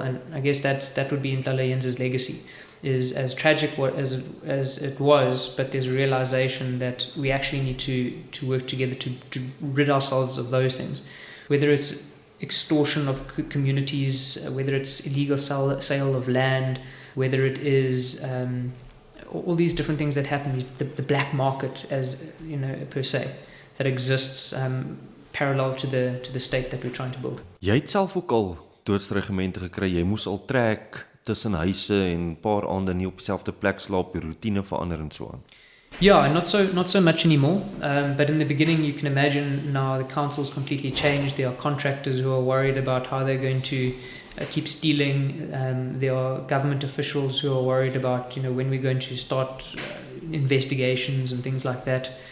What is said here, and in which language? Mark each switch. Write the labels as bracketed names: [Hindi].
[English] And I guess that would be Nhlalayenza's legacy, is as tragic as it was, but there's a realization that we actually need to work together to rid ourselves of those things, whether it's extortion of communities, whether it's illegal sale of land, whether it is all these different things that happen, the black market, as per se, that exists parallel to the state that we're trying to build. [Afrikaans] Jy het self ook al doodsregimente gekry. Jy moes al trek tussen huise en 'n paar aande nie op dieselfde plek slaap, die routine verander en so aan. [English] Yeah, not so much anymore. But in the beginning, you can imagine now the council's completely changed. There are contractors who are worried about how they're going to keep stealing. There are government officials who are worried about when we're going to start investigations and things like that.